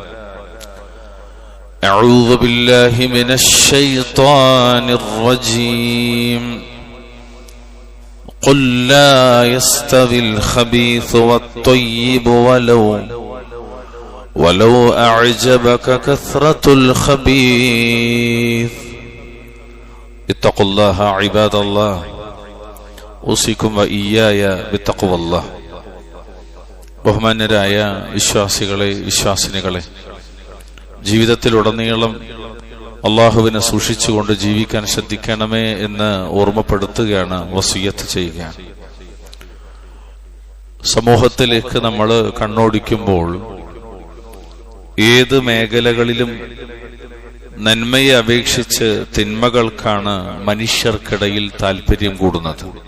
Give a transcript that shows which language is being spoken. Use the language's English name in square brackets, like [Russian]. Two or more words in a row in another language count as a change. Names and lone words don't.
[Arabic] أعوذ بالله من الشيطان الرجيم قل لا يستوي الخبيث والطيب ولو أعجبك كثرة الخبيث اتقوا الله عباد الله أوصيكم وإياي بتقوى الله [Malayalam] ബഹുമാന്യരായ വിശ്വാസികളെ വിശ്വാസിനികളെ, ജീവിതത്തിലുടനീളം അള്ളാഹുവിനെ സൂക്ഷിച്ചുകൊണ്ട് ജീവിക്കാൻ ശ്രദ്ധിക്കണമേ എന്ന് ഓർമ്മപ്പെടുത്തുകയാണ്, വസിയത്ത് ചെയ്യുകയാണ്. സമൂഹത്തിലേക്ക് നമ്മൾ കണ്ണോടിക്കുമ്പോൾ ഏത് മേഖലകളിലും നന്മയെ അപേക്ഷിച്ച് തിന്മകൾക്കാണ് മനുഷ്യർക്കിടയിൽ താല്പര്യം കൂടുന്നത്.